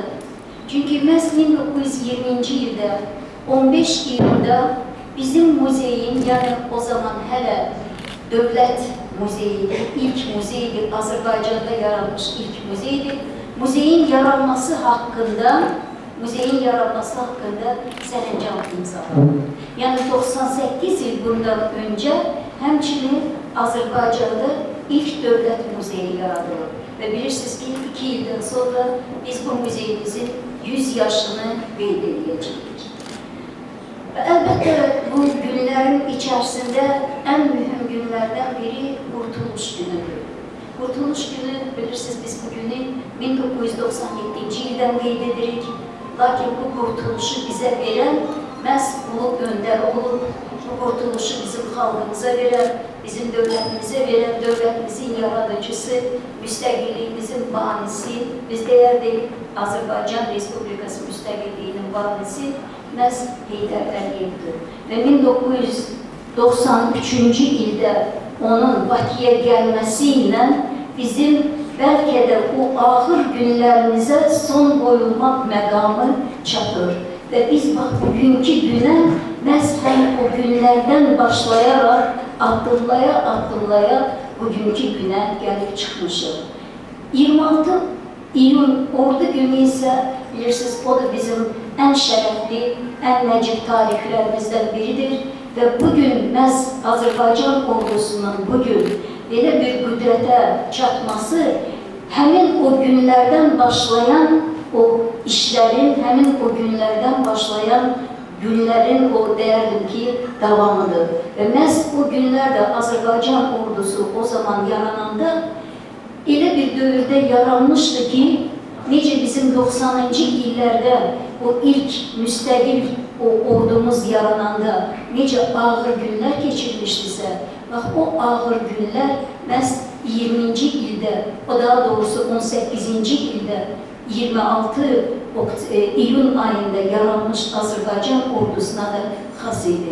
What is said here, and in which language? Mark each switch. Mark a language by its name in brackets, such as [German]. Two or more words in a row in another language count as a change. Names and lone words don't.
[Azerbaijani] Çünkü məhz 1920-ci ildə 15 iyunda bizim muzeyin, yani o zaman hələ dövlət muzeyidir, ilk muzeydir, Azərbaycanda yaranmış ilk muzeydir. Muzeyin yaranması haqqında sərəncam imzalandı. Yani [Turkish] 98 yıl bundan önce [Azerbaijani] həmçinin Azərbaycanda ilk dövlət muzeyi yaradılır. Ve bilirsiniz ki 2 yıldan sonra biz bu muzeyimizin 100 yaşını qeyd edəcəyik. [Turkish] Ve elbette bu günlerin içerisinde en mühim günlerden biri Kurtuluş günüdür. [Azerbaijani] Kurtuluş günü bilirsiniz biz bu günü 1997 yıldan qeyd edirik. Lakin bu kurtuluşu [Turkish] bize veren [Azerbaijani] məhz Ulu Öndər olub, bu kurtuluşu bizim xalqımıza veren, bizim dövlətimizə veren, dövlətimizin yaradıcısı, müstəqilliyimizin banisi, biz deyərdik Azərbaycan Respublikası müstəqilliyinin banisi məhz Heydər Əliyevdir. Ve 1993-cü ildə onun Bakıya gəlməsiyle bizim [Turkish] belki de o ağır günlerimize son koyulmak [Azerbaijani] məqamı çatır. [Turkish] Ve biz bak bugünkü güne məhz həm o günlerden başlayarak addımlaya bugünkü güne gelip çıkmışız. [Azerbaijani] 26 iyun ordu günü ise bilirsiniz o da bizim en şərəfli, en nəcib tarixlərimizdən biridir. Ve bugün məhz Azərbaycan ordusunun bugün belə bir qüdrətə çatması həmin o günlərdən başlayan o işlərin, həmin o günlərdən başlayan günlərin o deyərdim ki, davamıdır. Və məhz o günlərdə Azərbaycan ordusu o zaman yarananda elə bir dövrdə yaranmışdı ki, necə bizim 90-cı illərdə o ilk müstəqil o ordumuz yarananda necə ağır günlər keçirmişdisə, bax o ağır günlər məhz 20-ci ildə, o daha doğrusu 18-ci ildə 26 iyun ayında yaranmış Azərbaycan ordusuna da xas idi.